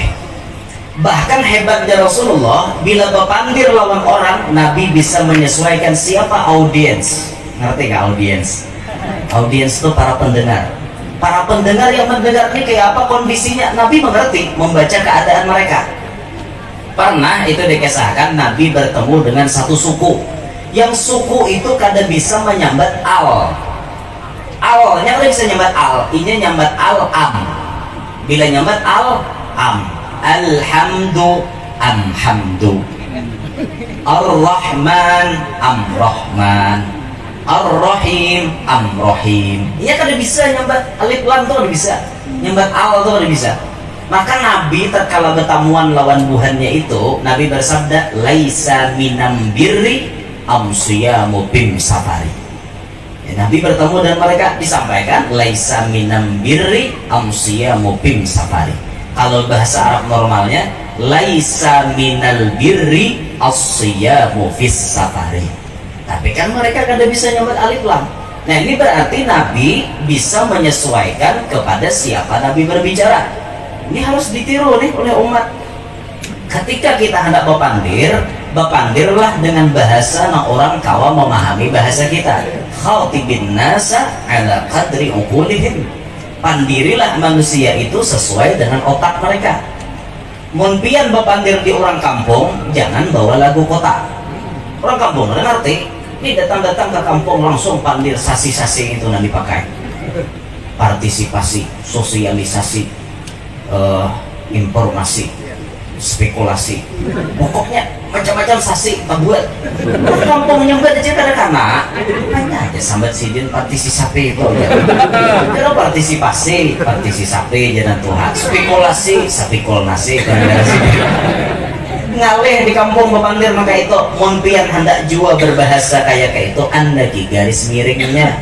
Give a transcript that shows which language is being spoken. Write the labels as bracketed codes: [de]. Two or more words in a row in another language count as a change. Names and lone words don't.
[bjn] Bahkan hebatnya Rasulullah, bila berpandir lawan orang, Nabi bisa menyesuaikan siapa audiens. Ngerti gak audiens? Audiens itu para pendengar. Para pendengar yang mendengar ini kayak apa kondisinya, Nabi mengerti, membaca keadaan mereka. Pernah itu dikisahkan Nabi bertemu dengan satu suku. Yang suku itu kadang bisa menyambat al. Alnya kadang bisa nyambat al, ini nyambat al-am. Bila nyambat al-am, [ar] الحمد امحمد، الرحمن امرحمن، الرحيم امرحيم. [bjn] Iya kan bisa nyambat alif lam tuh kan bisa, nyambat al tuh kan bisa. Maka Nabi tatkala bertamuan lawan buhannya itu, Nabi bersabda [ar] ليس من امبر امصيام بمسفر. [bjn] Ya, Nabi bertemu dan mereka disampaikan [ar] ليس من امبر امصيام بمسفر. [bjn] Kalau bahasa Arab normalnya [ar] ليس من البر الصيام في السفر. [bjn] Tapi kan mereka kada bisa nyebut alif lam. Nah ini berarti Nabi bisa menyesuaikan kepada siapa Nabi berbicara. Ini harus ditiru nih oleh umat. Ketika kita hendak berpandir, berpandirlah dengan bahasa yang orang kawa memahami bahasa kita. [ar] خاطبوا الناس على قدر عقولهم. [bjn] Pandirilah manusia itu sesuai dengan otak mereka. Mun pian berpandir di orang kampung, jangan bawa lagu kota. Orang kampung nggak ngerti. Ini datang-datang ke kampung langsung pandir sasi-sasi itu nanti pakai. Partisipasi, sosialisasi, informasi, spekulasi, pokoknya macam-macam sasi buat. Kampung nyambat aja karena hanya aja sambat sidin partisipasi itu ya. Kira partisipasi jangan Tuhan, spekulasi spekulasi ngalih di kampung bepandir maka itu monpian hendak jua berbahasa kayak itu anda di garis miringnya.